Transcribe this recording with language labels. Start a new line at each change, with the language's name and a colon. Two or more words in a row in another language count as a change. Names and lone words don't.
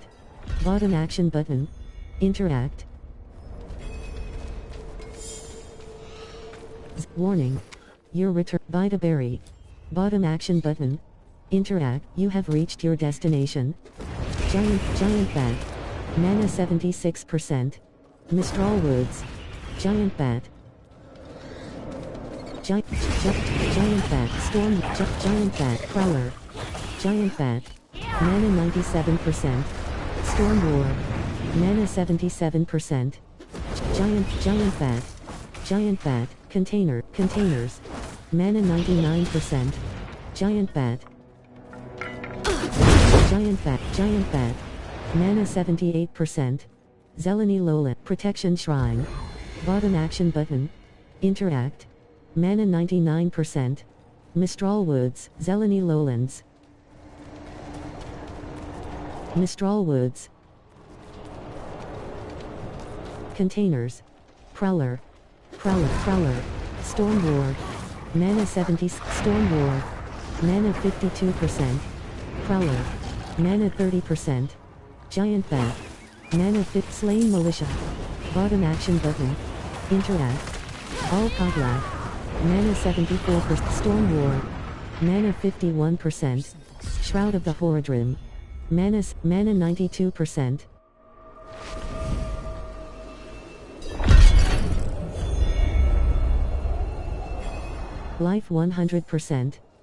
English: Bottom action button. Interact. Warning. Your return. Buy the berry. Bottom action button. Interact. You have reached your destination. Giant bat. Mana 76%. Mistral Woods. Giant bat. Giant bat. Storm. Giant bat. Prowler. Giant bat. Mana 97%. Storm War. Mana 77%. Giant bat. Giant bat. Containers. Mana 99%. Giant bat. Giant bat. Mana 78%. Zeleny Lowland. Protection Shrine. Bottom action button. Interact. Mana 99%. Mistral Woods. Zeleny Lowlands. Mistral Woods. Containers. Prowler. Prowler. Storm Ward. Mana 70. Storm Ward. Mana 52%. Prowler. Mana 30%. Giant Bat. Mana 5. Slain Militia. Bottom action button. Interact. All Podlack. Mana 74%. Storm Ward. Mana 51%. Shroud of the Horadrim. Mana 92%. Life 100%.